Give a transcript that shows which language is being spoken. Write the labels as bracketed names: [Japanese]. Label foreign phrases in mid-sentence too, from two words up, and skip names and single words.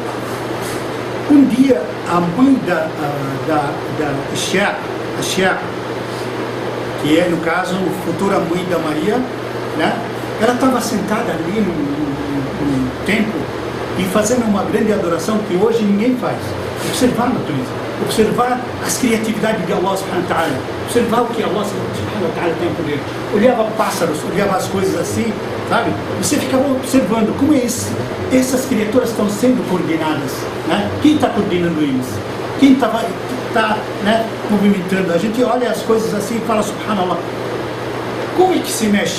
[Portuguese] Um dia, a mãe da Ashia, que é, no caso, a futura mãe da Maria, né? Ela estava sentada ali no templo e fazendo uma grande adoração que hoje ninguém faz. Observar a natureza, observar as criatividades de Allah [Arabic] سبحانه وتعالى, [Portuguese] observar o que Allah [Arabic] سبحانه وتعالى [Portuguese] tem por ele. Olhava pássaros, olhava as coisas assim, sabe? Você ficava observando como essas criaturas estão sendo coordenadas, né? Quem está coordenando eles? Quem está, né, movimentando? A gente olha as coisas assim e fala, subhanallah, como é que se mexe?